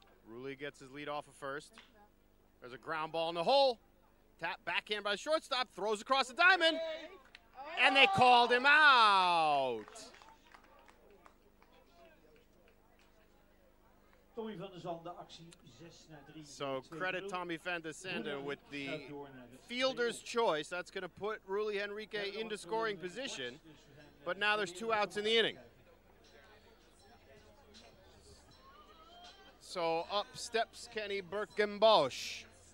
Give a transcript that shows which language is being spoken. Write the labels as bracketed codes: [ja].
[en] Rulli gets his lead off of first. There's a ground ball in the hole. Tap backhand by the shortstop, throws across the diamond, and they called him out. [nl] Tommy van der Zanden, actie 6-3. [en] So credit Tommy van der Zanden with the fielder's choice. That's going to put Rulli Henrique into scoring position. But now there's 2 outs in the inning. So up steps Kenny Birkenbosch.